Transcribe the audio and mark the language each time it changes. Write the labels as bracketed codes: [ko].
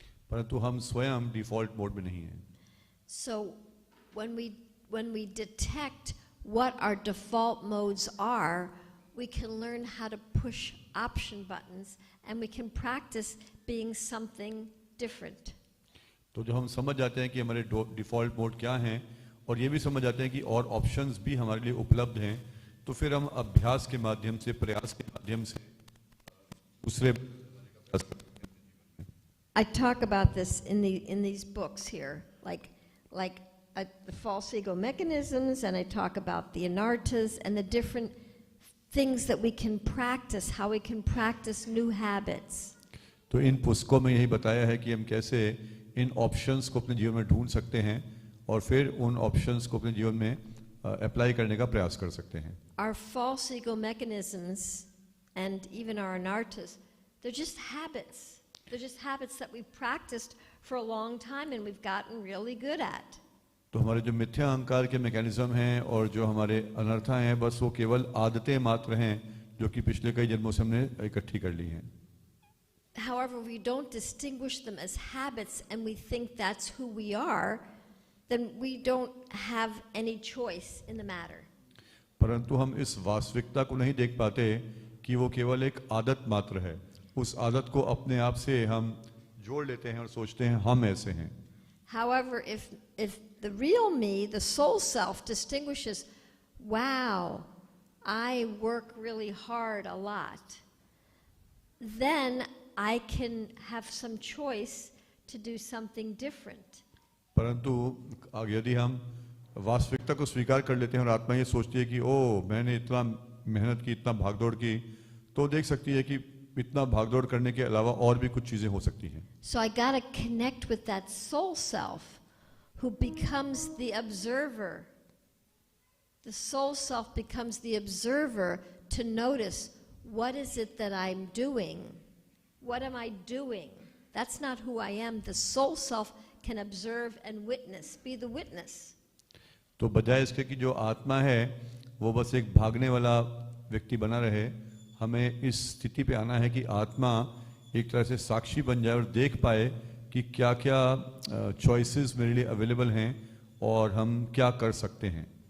[hi] परंतु हम स्वयं डिफ़ॉल्ट मोड में नहीं हैं. [en] So when we detect what our default modes are, we can learn how to push option buttons and we can practice being something different. [hi] तो जब हम समझ जाते हैं कि हमारे डिफ़ॉल्ट मोड क्या हैं और ये भी समझ जाते हैं कि और ऑप्शंस भी हमारे लिए उपलब्ध हैं, तो फिर हम अभ्यास के माध्यम से, प्रयास के माध्यम से दूसरे. [en] I talk about this in these books here, like the false ego mechanisms, and I talk about the anarthas and the different things that we can practice, how we can practice new habits. [hi] तो इन पुस्तकों में यही बताया है कि हम कैसे इन options को अपने जीवन में ढूंढ सकते हैं और फिर उन ऑप्शंस को अपने जीवन में अप्लाई करने का प्रयास कर सकते हैं. [en] Our false ego mechanisms and even our anarthas, they're just habits. They're just habits that we've practiced for a long time and we've gotten really good at. [hi] तो हमारे जो मिथ्या अहंकार के मैकेनिज्म हैं और जो हमारे अनर्था हैं, बस वो केवल आदतें मात्र हैं जो कि पिछले कई जन्मों से हमने इकट्ठी कर ली हैं. [en] However, we don't distinguish them as habits and we think that's who we are, then we don't have any choice in the matter. [hi] परंतु हम इस वास्तविकता को नहीं देख पाते कि वो केवल एक आदत मात्र है. उस आदत को अपने आप से हम जोड़ लेते हैं और सोचते हैं हम ऐसे हैं. [en] However, if the real me, the soul self, distinguishes, wow, I work really hard a lot, then I can have some choice to do something different. [hi] परंतु यदि हम वास्तविकता को स्वीकार कर लेते हैं और आत्मा ये सोचती है कि ओ मैंने इतना मेहनत की, इतना भागदौड़ की, तो देख सकती है कि इतना भागदौड़ करने के अलावा और भी कुछ चीजें हो सकती हैं. [en] So I got to connect with that soul self who becomes the observer. The soul self becomes the observer to notice, what is it that I'm doing? What am I doing? That's not who I am. The soul self can observe and witness, be the witness. [hi] तो बजाय इसके कि जो आत्मा है वो बस एक भागने वाला व्यक्ति बना रहे, हमें इस स्थिति पे आना है कि आत्मा एक तरह से साक्षी बन जाए और देख पाए कि क्या क्या चॉइसेस मेरे लिए अवेलेबल हैं और हम क्या कर सकते हैं.